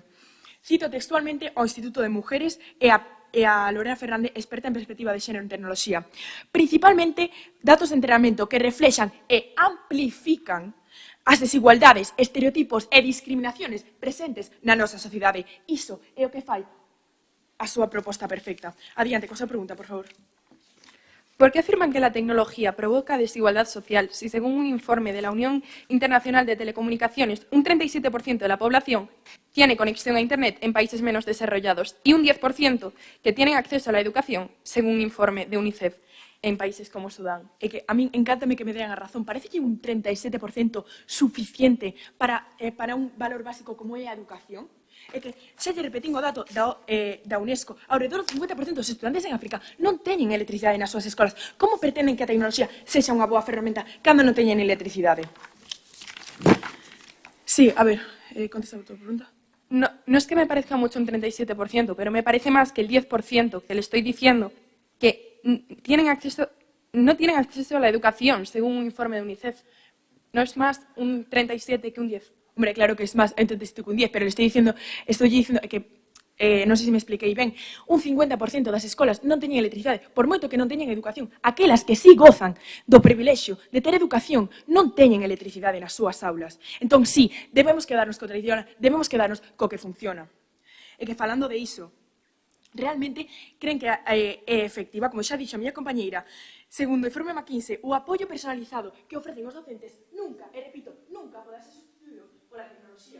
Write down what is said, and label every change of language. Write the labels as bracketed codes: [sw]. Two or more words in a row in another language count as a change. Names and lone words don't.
[gl] Cito textualmente ao [es] Instituto de Mujeres [gl] e a Lorena Fernández, experta en perspectiva de xénero en tecnoloxía. Principalmente, datos de entrenamento que reflexan e amplifican as desigualdades, estereotipos e discriminaciones presentes na nosa sociedade. Iso é o que fai a súa proposta perfecta. Adiante, con a súa pregunta, por favor. [es] ¿Por qué afirman que la tecnología provoca desigualdad social si, según un informe de la Unión Internacional de Telecomunicaciones, un 37% de la población tiene conexión a Internet en países menos desarrollados y un 10% que tienen acceso a la educación, según un informe de UNICEF, en países como Sudán? [gl] É que a min encántame que me den a razón. Parece que un 37% suficiente para un valor básico como é a educación? É que, xa lle repetín o dato da UNESCO, ao redor do 50% dos estudantes en África non teñen electricidade nas súas escolas. Como pretenden que a tecnoloxía sexa unha boa ferramenta cando non teñen electricidade? [es] Sí, [gl] a ver, contesta a tua pregunta. [es] No es que me parezca mucho un 37%, pero me parece más que el 10% que le estoy diciendo que no tienen acceso a la educación, según un informe de UNICEF. No es más un 37 que un 10. Hombre, claro que es más entre 37 que un 10, pero le estoy diciendo que, [gl] non sei se me expliquei ben, un 50% das escolas non teñen electricidade, por moito que non teñen educación. Aquelas que sí gozan do privilexio de ter educación non teñen electricidade nas súas aulas. Entón, sí, debemos quedarnos co tradicional, debemos quedarnos co que funciona. E que falando de iso, realmente creen que é efectiva, como xa dixo a miña compañeira, Segundo o informe McKinsey, o apoio personalizado que ofrecen os docentes nunca, e repito, nunca poderá ser sustituído pola tecnoloxía.